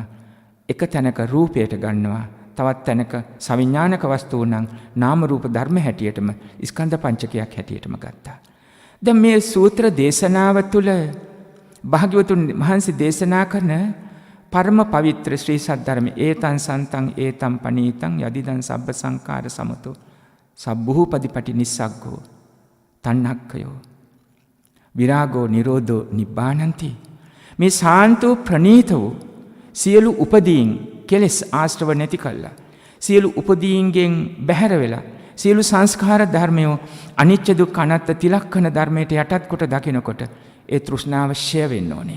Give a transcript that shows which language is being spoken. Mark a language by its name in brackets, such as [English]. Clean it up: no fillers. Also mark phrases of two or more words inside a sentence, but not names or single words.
[Sinhala] එක තැනක රූපයට ගන්නවා, තවත් තැනක සවිඥානික වස්තුන් නම් නාම රූප ධර්ම හැටියටම ස්කන්ධ පංචකයක් හැටියටම ගත්තා. දැන් මේ සූත්‍ර දේශනාව තුළ භාග්‍යවතුන් වහන්සේ දේශනා කරන පරම පවිත්‍ර ශ්‍රී සද්ධර්ම [Pali] ඒතං සන්තං ඒතං පනීතං යදිදං සබ්බ සංඛාර සමතෝ සබ්බූපදීපටි නිස්සග්ගෝ තණ්හක්ඛයෝ විරාගෝ නිරෝධෝ නිබ්බානಂತಿ. [Sinhala] මේ ශාන්ත ප්‍රණීත වූ සියලු උපදීන් කෙලෙස් ආශ්‍රව නැති කළා. සියලු උපදීන්ගෙන් බැහැර වෙලා සියලු සංස්කාර ධර්මයෝ අනිත්‍ය දුක්ඛ අනාත්ම තිලක්ෂණ ධර්මයට යටත් කොට දකිනකොට ඒ තෘෂ්ණාව ෂය වෙන්න ඕනේ.